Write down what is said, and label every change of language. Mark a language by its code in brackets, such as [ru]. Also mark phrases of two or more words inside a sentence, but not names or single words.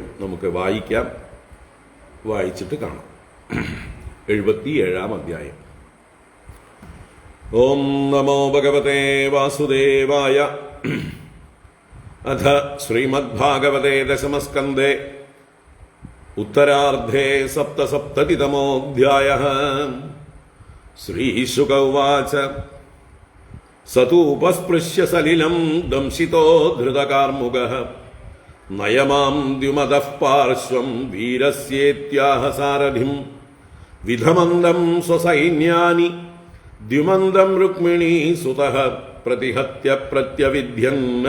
[ml] നമുക്ക് വായിക്കാം, വായിച്ചിട്ട് കാണാം. [sa] 77-ാം അധ്യായം. ॐ नमो भगवते वासुदेवाय. अथ श्रीमद्भागवते दशमस्कन्धे उत्तरार्धे सप्तसप्ततितमोऽध्यायः। श्रीशुक उवाच स तु उपस्पृश्य सलिलं दंशितो धृतकार्मुकः नयमां द्युमदः पार्श्वं वीरस्येत्याह सारथिं विधमन्दं स्वसैन्यानि द्युमन्दं रुक्मिणीसुतः प्रतिहत्य प्रत्यविध्यन्